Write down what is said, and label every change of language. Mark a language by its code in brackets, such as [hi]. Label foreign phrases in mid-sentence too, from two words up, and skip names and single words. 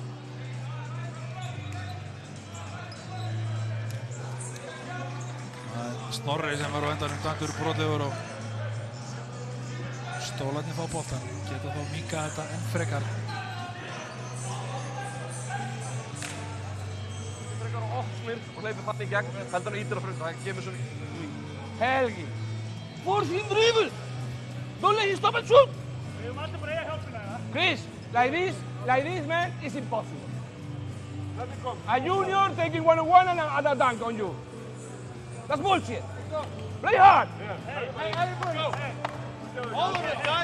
[is] Snorri sem var á endanum dæmdur brotlegur og stólarnir fá boltan. Geta þá minkað þetta enn frekar. Frekar og opnir og hleypir falli í gegn. Heldur hann ítir á frunta, það kemur svo Helgi. [en] Force him dribble! Don't let him stop and shoot! Chris, like this man, is impossible. A junior taking 1-on-1 and a dunk on you. That's bullshit. Play hard. All of it, guys.